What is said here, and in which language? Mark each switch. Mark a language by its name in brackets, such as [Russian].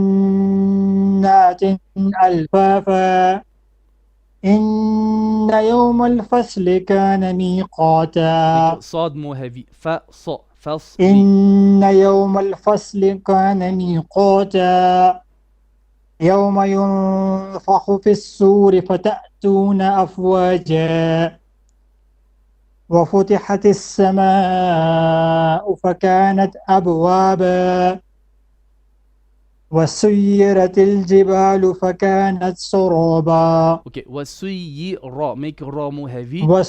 [Arabic] وجنات ألفافا إن يوم الفصل كان ميقاتا [English] make your صاد more heavy فصل [Arabic] إن يوم الفصل كان ميقاتا يوم ينفخ في الصور فتأتون أفواجا وفتحت السماء فكانت أبوابا وسيرت الجبال فكانت سرابا [English] okay وسير make your ra more heavy